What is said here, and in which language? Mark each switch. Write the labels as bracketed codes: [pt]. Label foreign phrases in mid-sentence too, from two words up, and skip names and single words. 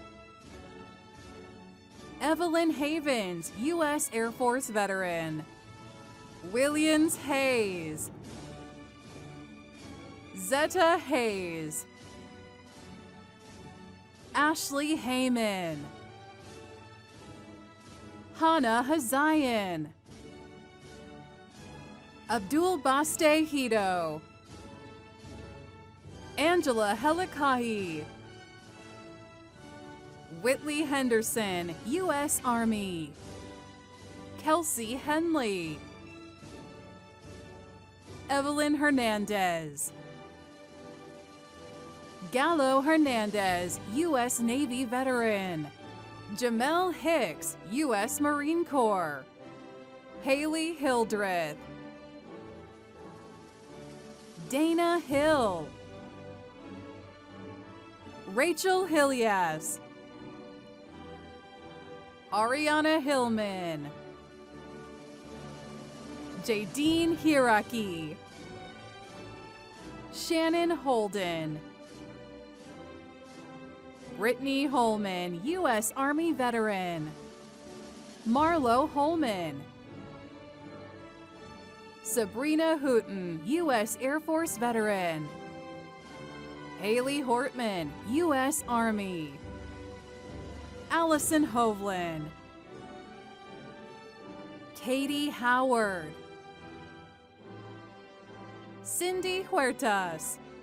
[en] Evelyn Havens, U.S. Air Force veteran. Williams Hayes. Zeta Hayes. Ashley Heyman. Hannah Hazayan. Abdul Baste Hito. Angela Helikahi. Whitley Henderson, U.S. Army. Kelsey Henley. Evelyn Hernandez. Gallo Hernandez, U.S. Navy veteran. Jamel Hicks, U.S. Marine Corps. Haley Hildreth. Dana Hill. Rachel Hilias. Ariana Hillman. Jadine Hiraki. Shannon Holden. Brittany Holman, U.S. Army veteran. Marlo Holman. Sabrina Hooten, U.S. Air Force veteran. Haley Hortman, U.S. Army. Allison Hovland. Katie Howard. Cindy Huertas.